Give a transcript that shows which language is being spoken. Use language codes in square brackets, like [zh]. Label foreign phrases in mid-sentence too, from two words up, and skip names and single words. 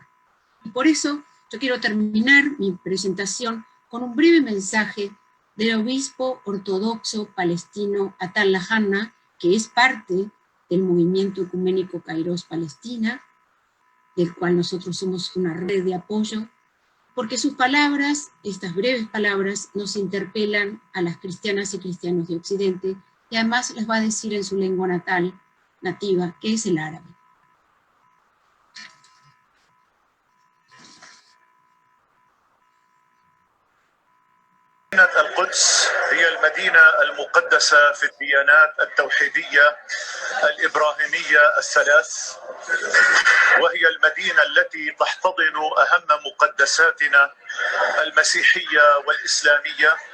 [es] Y por eso yo quiero terminar mi presentación con un breve mensaje del obispo ortodoxo palestino Atal Hanna, que es parte del movimiento ecuménico Kairos Palestina, del cual nosotros somos una red de apoyo, porque sus palabras, estas breves palabras, nos interpelan a las cristianas y cristianos de Occidente, y además les va a decir en su lengua nativa, que es el árabe. [ar] مدينة القدس هي المدينة المقدسة في الديانات التوحيدية الإبراهيمية الثلاث، وهي المدينة التي تحتضن أهم مقدساتنا المسيحية والإسلامية.